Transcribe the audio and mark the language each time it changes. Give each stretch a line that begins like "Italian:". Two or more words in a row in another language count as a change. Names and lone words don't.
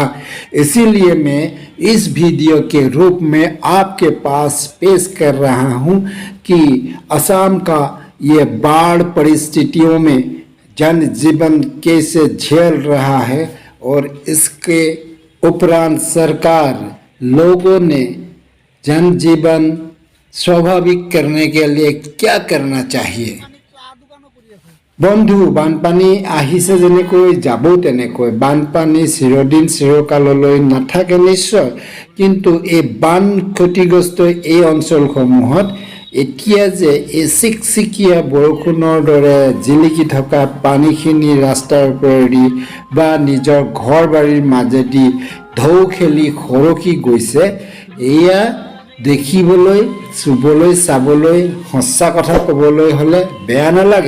Hindi: इसीलिए मैं इस वीडियो के रूप में आपके पास पेश कर रहा हूं कि असम का ये बाढ़ परिस्थितियों में जनजीवन कैसे झेल रहा है और इसके उपरांत सरकार लोगों ने जनजीवन स्वाभाविक करने के लिए क्या करना चाहिए।
Assamese: বন্ধু বানপানী আহিছে যেনেকৈ যাবও তেনেকৈ বানপানী চিৰদিন চিৰকাললৈ নাথাকে নিশ্চয় কিন্তু এই বান ক্ষতিগ্ৰস্ত এই অঞ্চলসমূহত এতিয়া যে এই চিকচিকীয়া বৰষুণৰ দৰে জিলিকি থকা পানীখিনি ৰাস্তাৰ ওপৰেদি বা নিজৰ ঘৰ বাৰীৰ মাজেদি ঢৌ খেলি সৰকি গৈছে এয়া দেখিবলৈ চুবলৈ চাবলৈ সঁচা কথা ক'বলৈ হ'লে বেয়া নালাগে।